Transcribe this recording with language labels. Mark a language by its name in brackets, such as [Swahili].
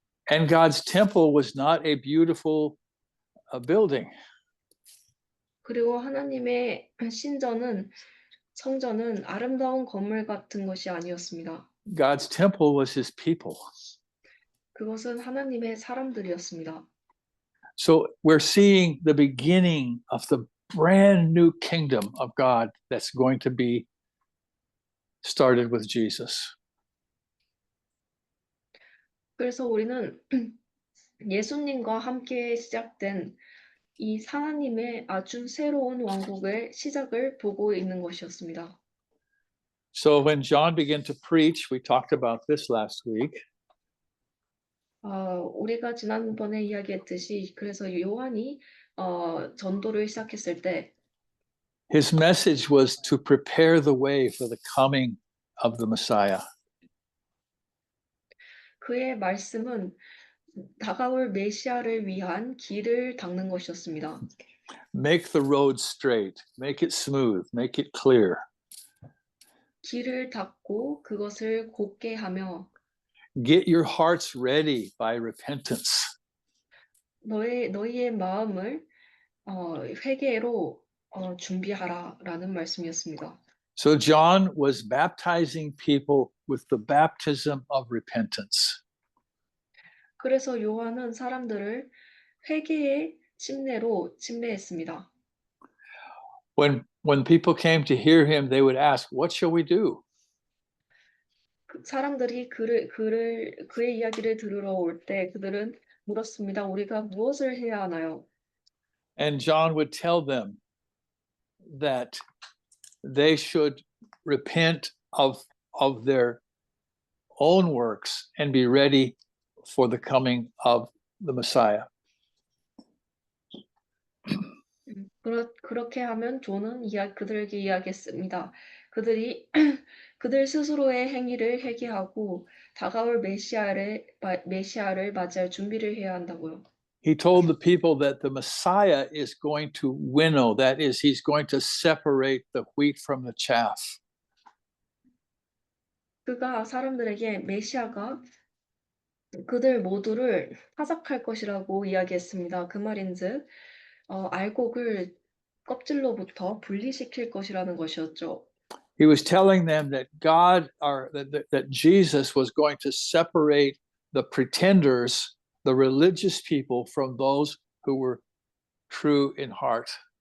[English] And God's temple was not a beautiful building. [Korean] 그리고 하나님의 성전은 아름다운 건물 같은 것이 아니었습니다. [English] God's temple was his people. [Korean] 그것은 하나님의 사람들이었습니다. [English] So we're seeing the beginning of the brand new kingdom of God that's going to be started with Jesus. [Korean] 그래서 우리는 예수님과 함께 시작된 이 하나님의 아주 새로운 왕국의 시작을 보고 있는 것이었습니다. [English] So when John began to preach, we talked about this last week. [Korean] 우리가 지난번에 이야기했듯이 그래서 요한이 전도를 시작했을 때 [English] His message was to prepare the way for the coming of the Messiah. [Korean] 그의 말씀은 다가올 메시아를 위한 길을 닦는 것이었습니다. [English] Make the road straight, make it smooth, make it clear. [Korean] 길을 닦고 그것을 곱게 하며 [English] Get your hearts ready by repentance. [Korean] 너희의 마음을 회개로 준비하라라는 말씀이었습니다. [English] So John was baptizing people with the baptism of repentance. [Korean] 그래서 요한은 사람들을 회개의 침례로 침례했습니다. [English] When people came to hear him, they would ask, "What shall we do?" [Korean] 사람들이 그의 이야기를 들으러 올 때 그들은 물었습니다. 우리가 무엇을 해야 하나요? [English] And John would tell them that they should repent of their own works and be ready for the coming of the Messiah. [Korean] 그렇게 하면 존은 그들에게 이야기했습니다. 그들이 그들 스스로의 행위를 회개하고 다가올 메시아를 맞이할 준비를 해야 한다고요. [English] He told the people that the Messiah is going to winnow, that is, he's going to separate the wheat from the chaff. [Korean] 그가 사람들에게 메시아가 그들 모두를 타작할 것이라고 이야기했습니다. 그 말인즉 알곡을 껍질로부터 분리시킬 것이라는 것이었죠. [English] He was telling them that that Jesus was going to separate the pretenders, the religious people, from those who were true in heart.